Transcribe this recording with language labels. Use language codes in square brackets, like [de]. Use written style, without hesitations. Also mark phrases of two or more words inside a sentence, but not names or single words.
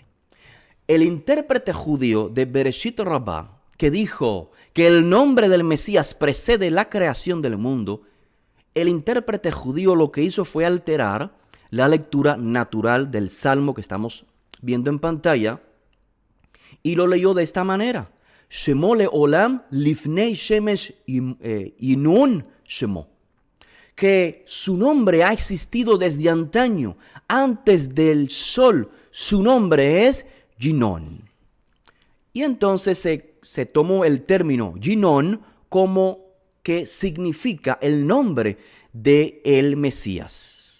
[es] El intérprete judío de Bereshit Rabbah, que dijo que el nombre del Mesías precede la creación del mundo, el intérprete judío lo que hizo fue alterar la lectura natural del Salmo que estamos viendo en pantalla y lo leyó de esta manera. [he] שמו לעולם לפני שמש ינון שמו. [es] Que su nombre ha existido desde antaño, antes del sol. Su nombre es Ginon. Y entonces se tomó el término Ginon como que significa el nombre de el Mesías.